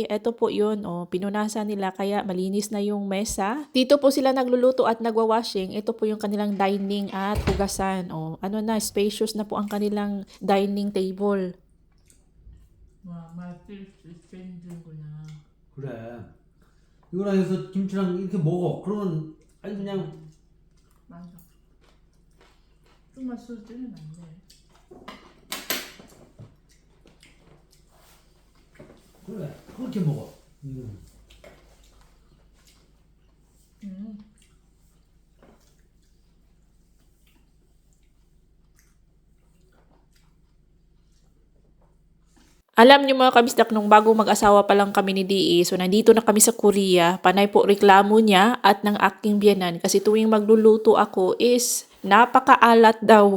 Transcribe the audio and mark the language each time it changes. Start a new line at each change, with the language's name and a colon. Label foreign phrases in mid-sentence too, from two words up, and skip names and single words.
Filipino: Ito po yun, pinunasan nila kaya malinis na yung mesa. Dito po sila nagluluto at nagwa-washing. Ito po yung kanilang dining at hugasan. Spacious na po ang kanilang
English: dining table.
Korean: 그래. 이거랑 해서 김치랑 이렇게 먹어. 그러면 아니 그냥 좀만 쓰지는 안 돼. 그래. 그렇게 먹어.
Filipino: Alam niyo mga kabisdak, nung bago mag-asawa pa lang kami ni DE, so nandito na kami sa Korea, panay po reklamo niya at ng aking biyanan kasi tuwing magluluto ako is napakaalat daw.